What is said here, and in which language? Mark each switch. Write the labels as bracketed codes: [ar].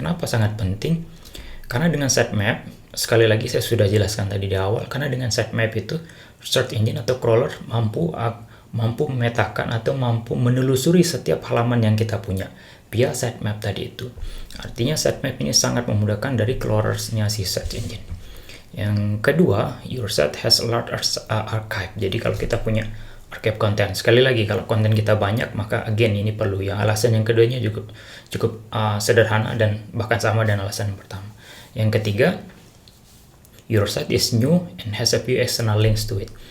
[id] Kenapa sangat penting? Karena dengan sitemap, sekali lagi saya sudah jelaskan tadi di awal, karena dengan sitemap itu search engine atau crawler mampu memetakan atau mampu menelusuri setiap halaman yang kita punya via sitemap tadi itu. Artinya sitemap ini sangat memudahkan dari crawlersnya si search engine. Yang kedua, [en] your site has a large archive. [id] Jadi kalau kita punya archive konten, sekali lagi kalau konten kita banyak, maka ini perlu ya. Alasan yang keduanya juga cukup sederhana dan bahkan sama dengan alasan yang pertama. Yang ketiga, [en] your site is new and has a few external links to it.